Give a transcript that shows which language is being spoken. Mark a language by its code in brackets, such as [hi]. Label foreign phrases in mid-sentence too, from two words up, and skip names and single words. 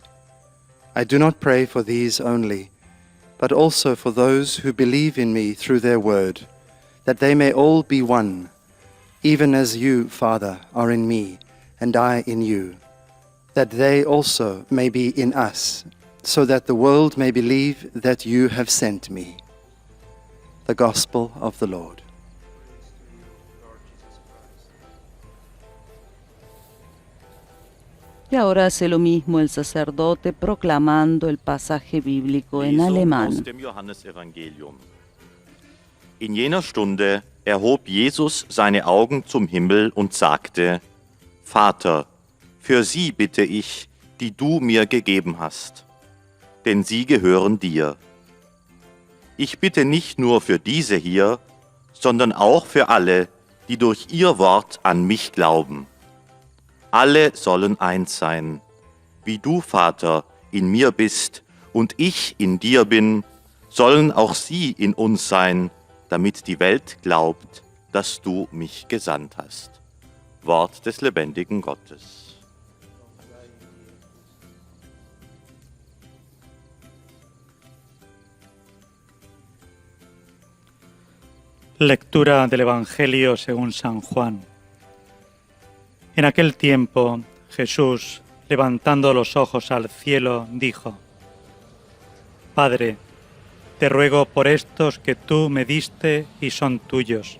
[en] I do not pray for these only, but also for those who believe in me through their word, that they may all be one, even as you, Father, are in me, and I in you, that they also may be in us, so that the world may believe that you have sent me. The Gospel of the Lord. [es] Y ahora hace lo mismo el sacerdote proclamando el pasaje bíblico en alemán. [de] Aus dem Johannesevangelium. In jener Stunde erhob Jesus seine Augen zum Himmel und sagte: Vater, für sie bitte ich, die du mir gegeben hast, denn sie gehören dir. Ich bitte nicht nur für diese hier, sondern auch für alle, die durch ihr Wort an mich glauben. Alle sollen eins sein, wie du, Vater, in mir bist und ich in dir bin, sollen auch sie in uns sein, damit die Welt glaubt, dass du mich gesandt hast. Wort des lebendigen Gottes. [es] Lectura del Evangelio según San Juan. En aquel tiempo, Jesús, levantando los ojos al cielo, dijo: Padre, te ruego por estos que tú me diste y son tuyos.